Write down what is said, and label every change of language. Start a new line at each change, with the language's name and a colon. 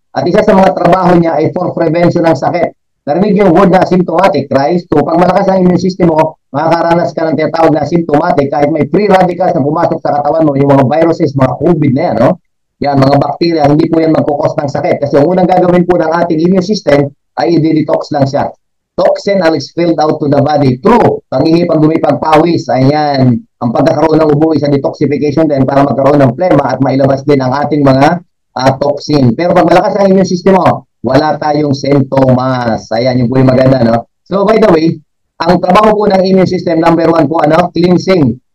Filipino: At isa sa mga trabaho niya ay
English: for prevention
Filipino: ng sakit. Narinig yung word na symptomatic, right? So pag malakas ang immune system mo, makakaranas ka ng tinatawag na symptomatic kahit may free radicals na pumasok sa katawan mo, yung mga viruses, mga COVID na yan, no? Yan, mga bacteria, hindi po yan magkukos ng sakit. Kasi ang unang gagawin po ng ating immune system ay i-detox lang siya.
English: Toxin are expelled out to the body.
Filipino: True, pag-ihip, pagpawis, ayan, ang pagkakaroon ng ubo sa detoxification din para magkaroon ng plema at mailabas din ang ating mga toxin. Pero pag malakas ang immune system mo, wala tayong symptoms. Ayan, yung po yung maganda, no?
English: So, by the way,
Filipino: ang trabaho po ng immune system, number 1 po, cleansing.